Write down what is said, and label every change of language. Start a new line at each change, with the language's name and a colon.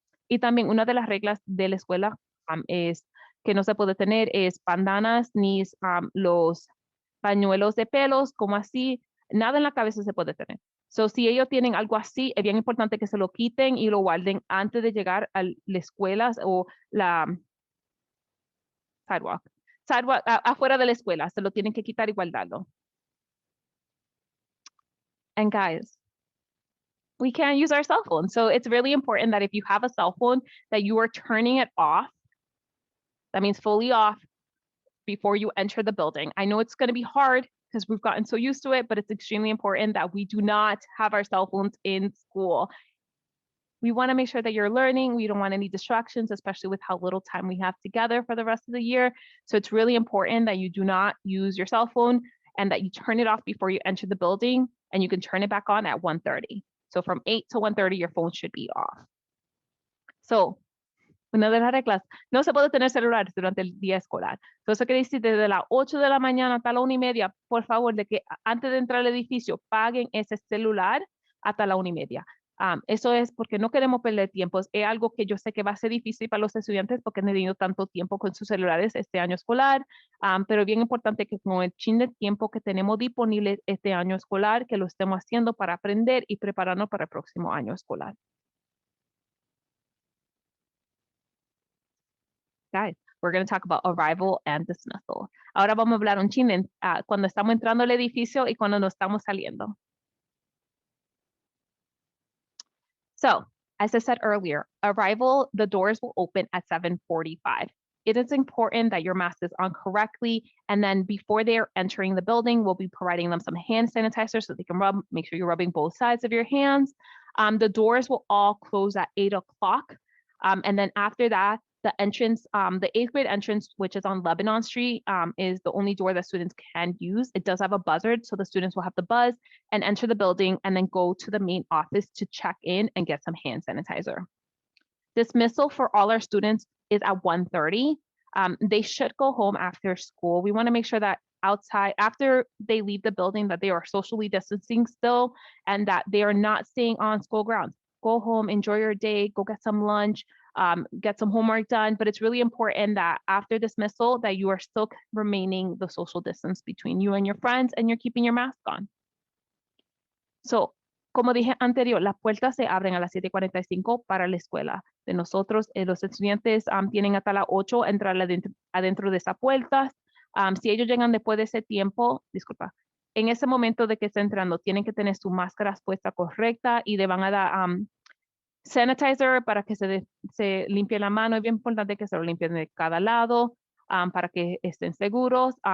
Spanish: Y también una de las reglas de la escuela es que no se puede tener es bandanas ni los pañuelos de pelos, como así, nada en la cabeza se puede tener. So, si ellos tienen algo así, es bien importante que se lo quiten y lo guarden antes de llegar a la escuela o la sidewalk. Sidewalk afuera de la escuela, se lo tienen que quitar y guardarlo.
English: And guys, we can't use our cell phone. So it's really important that if you have a cell phone, that you are turning it off. That means fully off before you enter the building. I know it's going to be hard because we've gotten so used to it, but it's extremely important that we do not have our cell phones in school. We want to make sure that you're learning. We don't want any distractions, especially with how little time we have together for the rest of the year. So it's really important that you do not use your cell phone and that you turn it off before you enter the building, and you can turn it back on at 1:30. So from 8 to 1:30, your phone should be off.
Spanish: So una de las reglas, no se puede tener celulares durante el día escolar. Entonces, eso quiere decir desde las 8 de la mañana hasta la 1:30, por favor, de que antes de entrar al edificio paguen ese celular hasta la 1:30. Eso es porque no queremos perder tiempo. Es algo que yo sé que va a ser difícil para los estudiantes porque han tenido tanto tiempo con sus celulares este año escolar, pero es bien importante que con el chin de tiempo que tenemos disponible este año escolar, que lo estemos haciendo para aprender y prepararnos para el próximo año escolar.
English: Guys, we're going to talk about arrival and dismissal.
Spanish: Ahora vamos a hablar un chin cuando estamos entrando al edificio y cuando nos estamos saliendo.
English: So, as I said earlier, arrival, the doors will open at 7:45. It is important that your mask is on correctly, and then before they are entering the building, we'll be providing them some hand sanitizer so they can make sure you're rubbing both sides of your hands. The doors will all close at 8 o'clock. And then after that, the entrance, the 8th grade entrance, which is on Lebanon Street, is the only door that students can use. It does have a buzzer, so the students will have to buzz and enter the building and then go to the main office to check in and get some hand sanitizer. Dismissal for all our students is at 1:30. They should go home after school. We want to make sure that outside, after they leave the building, that they are socially distancing still and that they are not staying on school grounds. Go home, enjoy your day, go get some lunch, get some homework done. But it's really important that after dismissal that you are still remaining the social distance between you and your friends and you're keeping your mask on.
Spanish: So, como dije anterior, las puertas se abren a las 7:45 para la escuela. De nosotros, los estudiantes tienen hasta las 8 entrar adentro de esas puertas. Si ellos llegan después de ese tiempo, disculpa, en ese momento de que está entrando, tienen que tener su máscara puesta correcta y le van a dar sanitizer para que se limpie la mano. Es bien importante que se lo limpien de cada lado para que estén seguros.